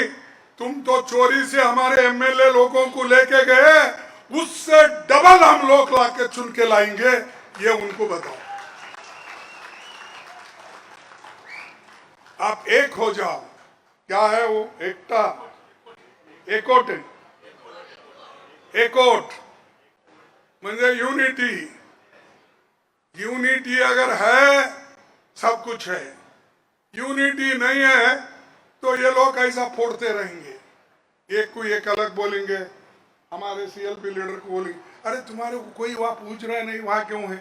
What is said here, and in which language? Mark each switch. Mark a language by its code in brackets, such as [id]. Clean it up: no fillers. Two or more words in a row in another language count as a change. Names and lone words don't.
[hi] तुम तो चोरी से हमारे एमएलए लोगों को लेके गए, उससे डबल हम लोग लाके चुन के लाएंगे. ये उनको बताओ. आप एक हो जाओ. क्या है वो? एकता, [kok] एकोट, एकोट म्हणजे यूनिटी. [hi] यूनिटी अगर है सब कुछ है. यूनिटी नहीं है तो ये लोग ऐसा फोड़ते रहेंगे. एक को एक अलग बोलेंगे, हमारे [en] CLP leader [hi] को बोलेंगे अरे तुम्हारे को कोई वहां पूछ रहा है नहीं, वहां क्यों है.